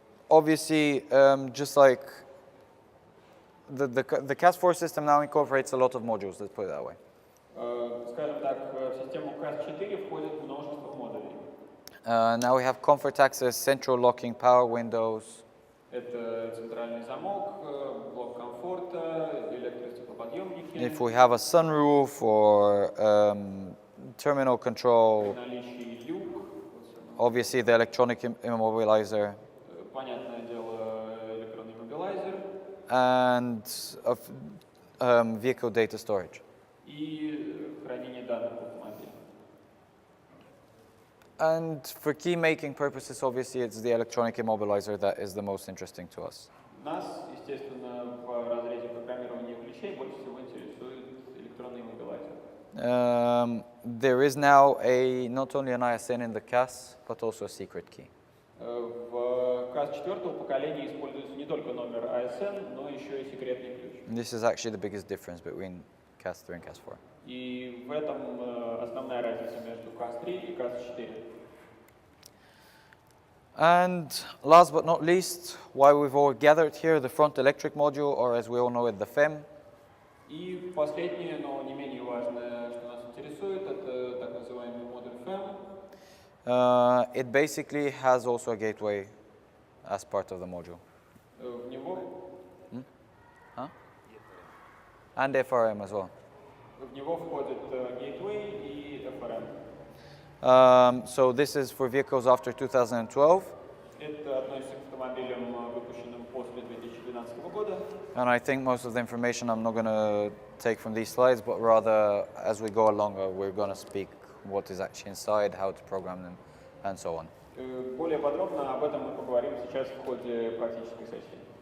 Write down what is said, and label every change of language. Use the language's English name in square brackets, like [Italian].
[English] Obviously, just like the CAS4 system now incorporates a lot of modules, let's put it that way. [Russian] Скажем так, в систему CAS4 входит множество модулей. [English] Now we have comfort access, central locking, power windows. [Russian] Это центральный замок, блок комфорта, электростеклоподъемники. [English] If we have a sunroof or terminal control, [Russian] Наличие люк. [English] obviously the electronic immobilizer, [Russian] Понятное дело, электронный иммобилайзер. [English] and vehicle data storage. [Russian] И хранение данных в автомобиле. [English] And for key making purposes, obviously it's the electronic immobilizer that is the most interesting to us. [Russian] Нас, естественно, в разрезе программирования ключей больше всего интересует электронный иммобилайзер. [English] There is now not only an ISN in the CAS, but also a secret key. [Russian] В CAS 4 поколения используется не только номер ASN, но еще и секретный ключ. [English] This is actually the biggest difference between CAS 3 and CAS 4. [Russian] И в этом основная разница между CAS 3 и CAS 4. [English] And last but not least, why we've all gathered here, the front electric module, or as we all know it, the FEM. [Russian] И последнее, но не менее важное, что нас интересует, это так называемый модуль FEM. [English] It basically has also a gateway as part of the module. [Russian] В него, [English] And FRM as well. [Russian] в него входит gateway и FRM. [English] So this is for vehicles after 2012. [Russian] Это относится к автомобилям, выпущенным после 2012 года. [English] And I think most of the information I'm not going to take from these slides, but rather as we go along, we're going to speak what is actually inside, how to program them, and so on. [Russian] Более подробно об этом мы поговорим сейчас в ходе практической сессии.